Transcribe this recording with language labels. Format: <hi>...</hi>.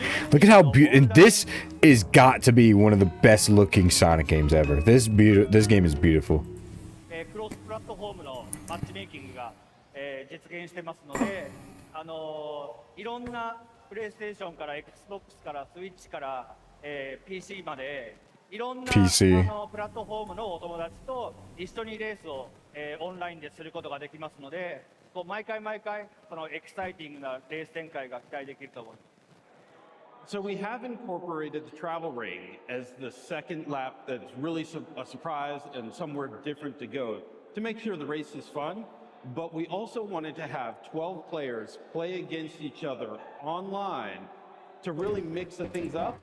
<en>Look at how beautiful, and this is got to be one of the best looking Sonic games ever. This game is beautiful.</en> <ja>クロスプラットフォームのマッチメイキングが、実現してますので、いろんなプレイステーションから Xbox からスイッチから、PC までいろんな</ja> <en>PC</en> <ja>プラットフォームのお友達と一緒にレースを、オンラインですることができますので、こう毎回そのエキサイティングなレース展開が期待できると思います。</ja> <en>So we have incorporated the travel ring as the second lap that's really a surprise and somewhere different to go to make sure the race is fun. But we also wanted to have 12 players play against each other online to really mix the things up.</en>